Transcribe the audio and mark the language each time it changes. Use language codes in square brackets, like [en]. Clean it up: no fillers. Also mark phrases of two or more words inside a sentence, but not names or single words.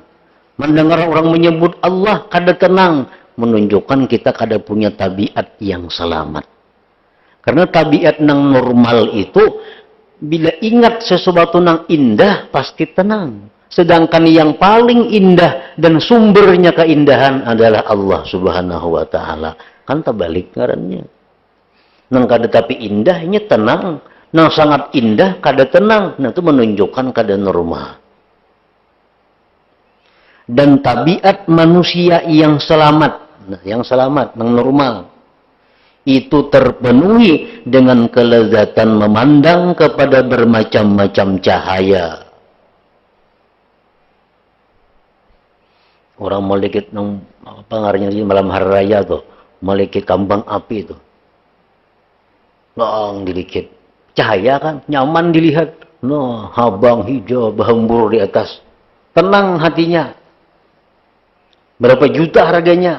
[bjn] Mendengar orang menyebut Allah, kada tenang, menunjukkan kita kada punya tabiat yang selamat. [id] Karena tabiat yang normal itu, bila ingat sesuatu yang indah, pasti tenang. Sedangkan yang paling indah dan sumbernya keindahan adalah [ar] الله سبحانه وتعالى. [bjn] Kan terbalik ngarannya. Nang kada tapi indahnya tenang, nang sangat indah kada tenang, nah itu menunjukkan kada normal. [id] Dan tabiat manusia yang selamat, yang normal, itu terpenuhi dengan kelezatan memandang kepada bermacam-macam cahaya. [bjn] Orang melekit nang apa ngarannya malam hari raya tuh, melekit kambang api tuh. Long dikit. Cahaya kan, nyaman dilihat. No, habang hijau berhembur di atas. [id] Tenang hatinya. Berapa juta harganya?